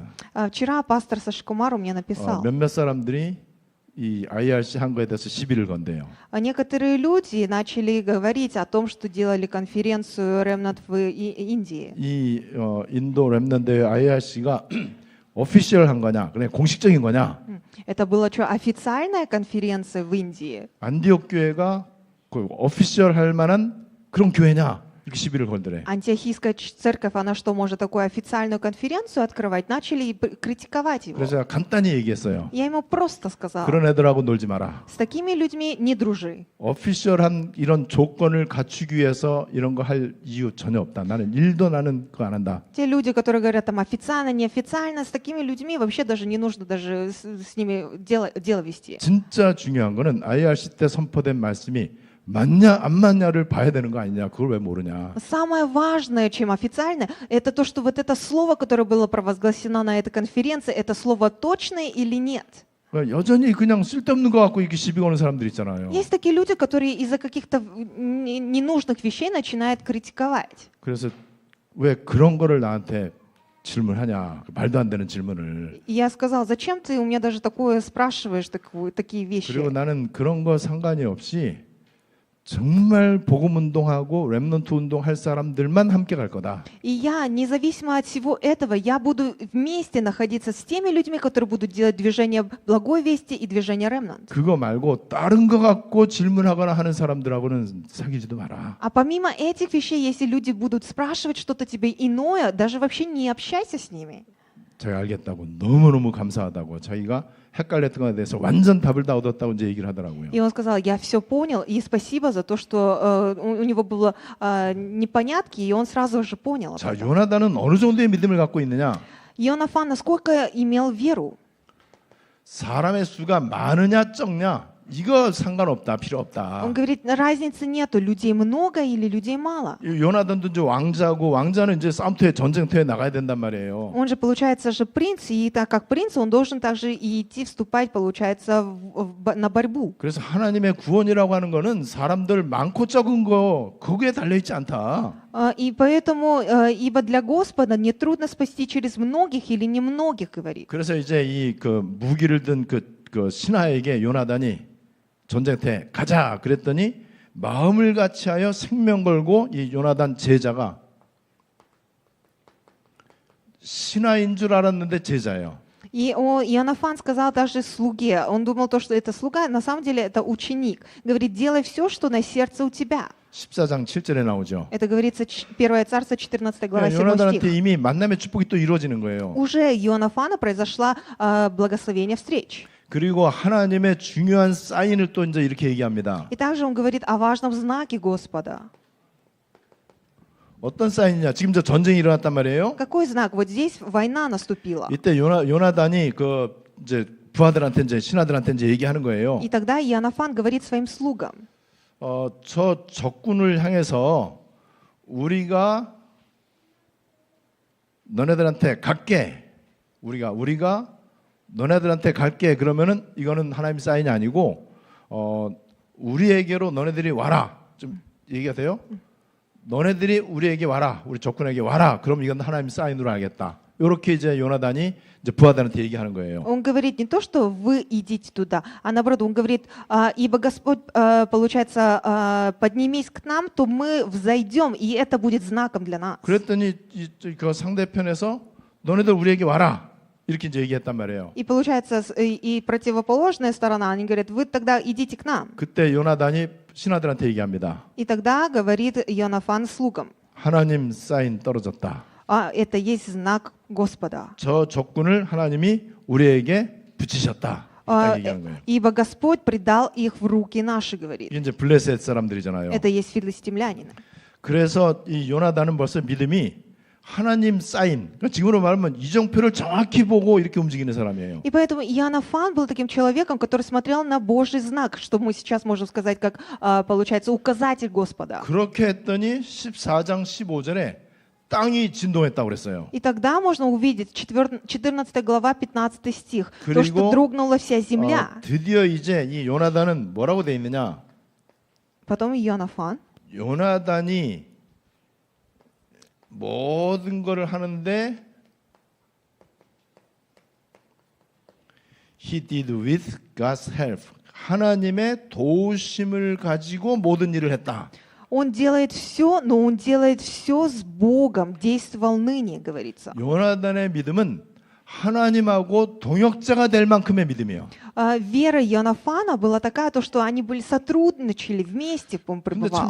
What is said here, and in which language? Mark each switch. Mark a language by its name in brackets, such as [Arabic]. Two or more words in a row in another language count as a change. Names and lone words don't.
[Russian] Вчера пастор Сашкумару мне написал. [Korean] 몇몇 사람들이 이 IRC 한 거에 대해서 시비를 건대요. [Russian] Некоторые люди начали говорить о том, что делали конференцию Ремнат в Индии. [Korean] 이 인도 렘넌트 IRC가 오피셜한 거냐, 그냥 공식적인 거냐? [Russian] Это была что, официальная конференция в Индии? [Korean] 안디옥 교회가 그 오피셜할 만한 그런 교회냐? 이렇게 시비를 걸더래. [Russian] Антиохийская церковь, она что, может такую официальную конференцию открывать? Начали критиковать его. [Korean] 그래서 제가 간단히 얘기했어요. [Russian] Я ему просто сказала, [Korean] 그런 애들하고 놀지 마라. [Russian] с такими людьми не дружи. [Korean] 오피셜한 이런 조건을 갖추기 위해서 이런 거 할 이유 전혀 없다. 나는 그거 안 한다. [Russian] Те люди, которые говорят там официально, неофициально, с такими людьми вообще даже не нужно даже с ними дело вести. [Korean] 진짜 중요한 거는 IRC 때 선포된 말씀이 맞냐 안 맞냐를 봐야 되는 거 아니냐. 그걸 왜 모르냐. [Russian] Самое важное, чем официально, это то, что вот это слово, которое было провозглашено на этой конференции, это слово точное или нет. [Korean] 여전히 그냥 쓸데없는 거 갖고 이렇게 시비 거는 사람들 있잖아요. [Russian] Есть такие люди, которые из-за каких-то ненужных вещей начинают критиковать. [Korean] 그래서 왜 그런 거를 나한테 질문하냐. 말도 안 되는 질문을. [Russian] И я сказала, зачем ты у меня даже такое спрашиваешь, такие вещи? [Korean] 그리고 나는 그런 거 상관이 없이 정말 복음 운동하고 렘넌트 운동할 사람들만 함께 갈 거다. [Russian] И я, независимо от всего этого, я буду вместе находиться с теми людьми, которые будут делать движение благой вести и движение Remnant. [Korean] 그거 말고 다른 거 갖고 질문하거나 하는 사람들하고는 사귀지도 마라. [Russian] А помимо этих вещей, если люди будут спрашивать что-то тебе иное, даже вообще не общайся с ними. [Korean] 제가 알겠다고 너무너무 감사하다고 자기가 헷갈렸던 것에 대해서 완전 답을 다 얻었다고 이제 얘기를 하더라고요. [Russian] И он сказал, я все понял, и спасибо за то, что у него было непонятки, и он сразу же понял. об [Korean] 자, [Russian] этом. [Korean] 요나단은 어느 정도의 믿음을 갖고 있느냐? [Russian] Ионафан насколько имел веру? [Korean] 사람의 수가 많으냐 적냐? 이거 상관없다, 필요 없다. [Russian] Он говорит, разницы нету, людей много или людей мало. [Korean] 요나단도 이제 왕자고 왕자는 이제 싸움터에 전쟁터에 나가야 된단 말이에요. [Russian] Он же, получается, же принц, и так как принц, он должен также и идти вступать, получается, на борьбу. [Korean] 그래서 하나님의 구원이라고 하는 거는 사람들 많고 적은 거 거기에 달려 있지 않다. [Russian] И поэтому, ибо для Господа нетрудно спасти через многих или немногих, говорит. [Korean] 그래서 이제 이 그 무기를 든 그 신하에게 요나단이 전쟁터에 가자 그랬더니 마음을 같이하여 생명 걸고 이 요나단 제자가 신하인 줄 알았는데 제자예요. [Russian] И Ионафан сказал даже слуге, он думал, то, что это слуга, на самом деле это ученик. Говорит, делай все, что на сердце у тебя. [Korean] 14장 7절에 на오죠. [Russian] Это говорится 1 Царство, 14 глава, 7 [Korean] 요나단한테 [Russian] стих. [Korean] 이미 만남의 축복이 또 이루어지는 거예요. [Russian] Уже Ионафана произошла благословение встреч. [Korean] 그리고 하나님의 중요한 사인을 또 이제 이렇게 얘기합니다. [Russian] И также он говорит о важном знаке Господа. [Korean] 어떤 사인이냐? 지금 저 전쟁이 일어났단 말이에요. [Russian] Какой знак? Вот здесь война наступила. [Korean] 이때 요나단이 그 이제 부하들한테 이제 신하들한테 이제 얘기하는 거예요. [Russian] И тогда Ионафан говорит своим слугам, [Korean] 저 적군을 향해서 우리가 너네들한테 갈게. 우리가 너네들한테 갈게. 그러면은 이거는 하나님 사인이 아니고 우리에게로 너네들이 와라. 좀 얘기가 돼요? 너네들이 우리에게 와라. 우리 적군에게 와라. 그럼 이건 하나님 사인으로 알겠다. 이렇게 이제 요나단이 이제 부하들한테 얘기하는 거예요. [Russian] он говорит не то, что вы идите туда, а наоборот, он говорит, ибо Господь, получается, поднимись к нам, то мы взойдем, и это будет знаком для нас. [Korean] 그랬더니 그 상대편에서 너네들 우리에게 와라. 이렇게 이제 얘기했단 말이에요. [Russian] И получается, и противоположная сторона, они говорят, вы тогда идите к нам. [Korean] 그때 요나단이 신하들한테 얘기합니다. [Russian] И тогда говорит Ионафан слугам, [Korean] 하나님 사인 떨어졌다. [Russian] это есть знак Господа. [Korean] 저 적군을 하나님이 우리에게 붙이셨다. 딱 얘기하는 거예요. [Russian] Ибо Господь предал их в руки наши, говорит. [Korean] 이게 이제 블레셋 사람들이잖아요. [Russian] Это есть филистимляне. [Korean] 그래서 이 요나단은 벌써 믿음이 하나님 사인. 그러니까 지금으로 말하면 이정표를 정확히 보고 이렇게 움직이는 사람이에요. [Russian] И поэтому Ионафан был таким человеком, который смотрел на Божий знак, что мы сейчас можем сказать, как, получается, указатель Господа. [Korean] 그렇게 했더니 14장 15절에 땅이 진동했다고 그랬어요. [Russian] И тогда можно увидеть 14 глава, 15 стих, то, [Korean] 그리고, [Russian] что дрогнула вся земля. [Korean] 드디어 이제 이 요나단은 뭐라고 돼 있느냐? [Russian] Потом Ионафан, [Korean] 요나단이 모든 것을 하는데 [English] He did with God's help. [Korean] 하나님의 도우심을 가지고 모든 일을 했다. [Russian] он делает все, но он делает все с Богом, действовал ныне, говорится. [Korean] 요나단의 믿음은 하나님하고 동역자가 될 만큼의 믿음이에요. [Russian] Вера Ионафана была такая, то, что они были сотрудничали вместе, он [Korean] 근데 [Russian] пребывал.